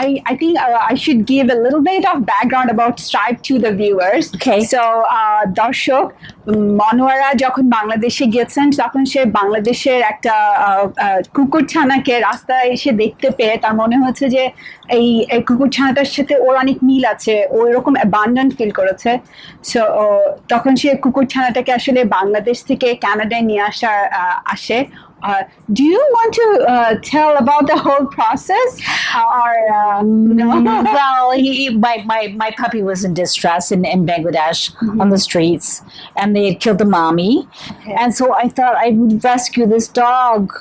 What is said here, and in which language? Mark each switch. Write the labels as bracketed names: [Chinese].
[English] I think I should give a little bit of background about Stripe to the viewers. Okay. [Bangla] So দর্শক মনোয়ারা যখন বাংলাদেশে গিয়েছেন তখন সে বাংলাদেশের একটা কুকুরছানাকে রাস্তায় এসে দেখতে পেয়ে তার মনে হচ্ছে যে এই কুকুরছানাটার সাথে ওর অনেক মিল আছে, ও এরকম অ্যাবান্ডেন্ট ফিল করেছে। সো তখন সে কুকুরছানাটাকে আসলে বাংলাদেশ থেকে কানাডায় নিয়ে আসে। [English] Do you want to tell about the whole process? Or no? Well, my puppy was in distress in Bangladesh on the streets, and they had killed the mommy, and so I thought I would rescue this dog.